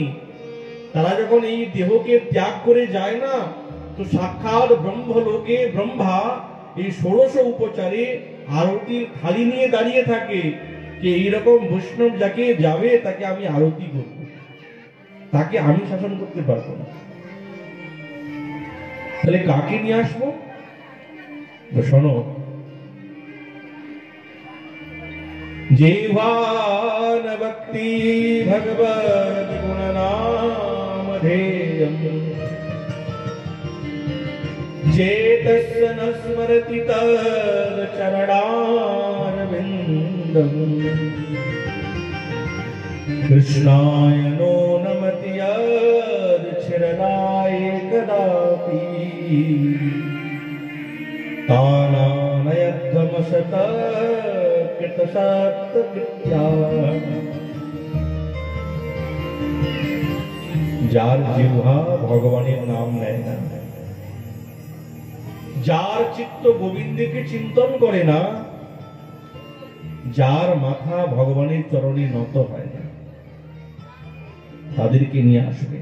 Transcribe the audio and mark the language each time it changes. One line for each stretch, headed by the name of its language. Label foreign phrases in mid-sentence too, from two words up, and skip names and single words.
Bangla: তারা যখন এই দেহকে ত্যাগ করে যায় না, তো সাক্ষাৎ ব্রহ্মলোকে ব্রহ্মা এই 1600 উপচারে আরতির থালি নিয়ে দাঁড়িয়ে থাকে যে এইরকম বৈষ্ণব যাকে যাবে তাকে আমি আরতি করব, তাকে আমি শাসন করতে পারবো না। তাহলে কাকে নিয়ে আসবো? শোনো,
Sanskrit: जीवान भक्ति भगवद गुण नाम धेयम् चेतस्य न स्मरति तच्चरणारविन्दम् कृष्णाय नो नमति यच्चरणाय कदापि तानानयध्वमसत कृतसत्कृत्या
Bangla: যার জিহ্বা ভগবানের নাম নেয় না, যার চিত্ত গোবিন্দকে চিন্তন করে না, যার মাথা ভগবানের চরণে নত হয় না, তাদেরকে নিয়ে আসবে।